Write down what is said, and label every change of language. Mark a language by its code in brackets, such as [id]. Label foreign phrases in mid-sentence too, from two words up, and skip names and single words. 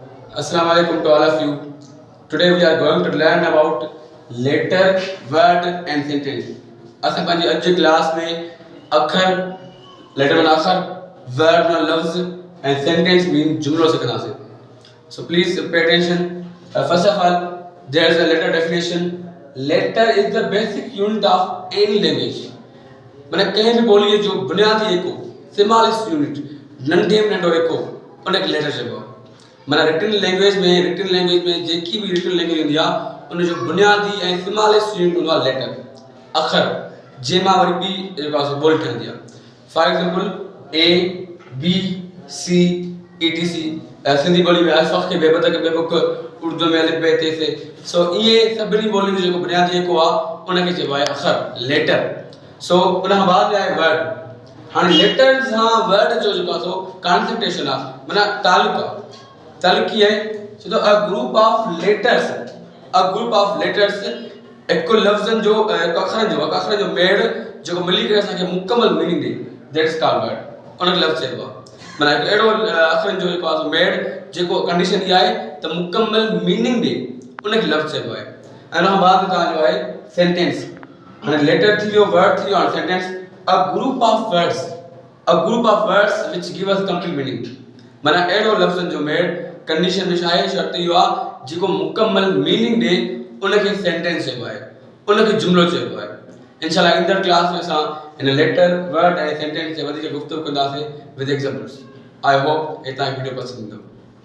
[ar] السلام عليكم [en] to all of you. Today we are going to learn about letter, word and sentence. [sd] असां पंहिंजी अॼु जी क्लास में अखर, letter माना अखर, word माना लफ्ज़ [en] and sentence mean [sd] जुमलो सिखंदासीं. [en] So please pay attention. First of all, there is a letter definition. Letter is the basic unit of any language. [sd] माना कहीं भी बोलिए जो बुनियादी एको, [en] smallest unit, [sd] नंढे में नंढो एको, उन्हें letter चइबो आहे. माना [en] written language [sd] में जेकी भी [en] written language [sd] हूंदी आहे उन जो बुनियादी ऐं [en] smallest unit [sd] हूंदो आहे लेटर अखर जंहिंमां वरी बी जेको आहे बोल ठहंदी आहे. [en] for example A B C etc [sd] सिंधी ॿोली में अल्फ़ खे बेबत खे बेबुक उर्दू में [ur] الف بے تے ثے [sd] सो इहे सभिनी ॿोलियुनि जो जेको बुनियादी जेको आहे उनखे चइबो आहे अखर लेटर. सो उन खां बाद आहे वर्ड. हाणे लेटर सां वर्ड जो जेको आहे सो कॉन्सेंट्रेशन आहे माना तालुक आहे. तालुकी है [en] so a group of letters [sd] एक लफ्ज़न जो अखरन जो मेड़ जो मिली करे असांखे मुकम्मल मीनिंग दे [en] that's called word. [sd] उन लफ्ज़ चइबो आहे माना एड़ो अखरन जो जेको आहे मेड़ जेको कंडीशन ई आहे त मुकम्मल मीनिंग दे उनखे लफ्ज़ चइबो आहे. ऐं उन खां बाद तव्हां जो आहे सेंटेंस. हाणे लेटर थी वियो वर्ड थी वियो हाणे सेंटेंस. [en] a group of words which give us complete meaning [sd] माना एड़ो लफ्ज़न जो मेड़ कंडीशन में शायद शर्त इहो आहे जेको मुकम्मल मीनिंग ॾे उनखे सेंटेंस चइबो आहे उनखे जुमलो चइबो आहे. इंशाल्लाह ईंदड़ क्लास में असां इन [en] letter word [sd] ऐं सेंटेंस ते वधीक गुफ़्तगू कंदासीं [en] with examples. I hope [sd] तव्हांखे वीडियो पसंदि ईंदो.